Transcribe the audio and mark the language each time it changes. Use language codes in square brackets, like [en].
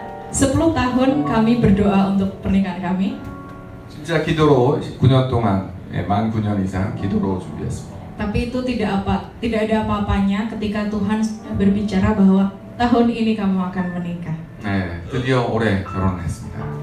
[id] 10 tahun kami berdoa untuk pernikahan kami. [ko] 진짜 기도로 9년 동안 만 9년 이상 기도로 준비했습니다. [id] Tapi itu tidak ada apa-apanya ketika Tuhan berbicara bahwa tahun ini kamu akan menikah. [ko] 네, 드디어 올해 결혼했습니다.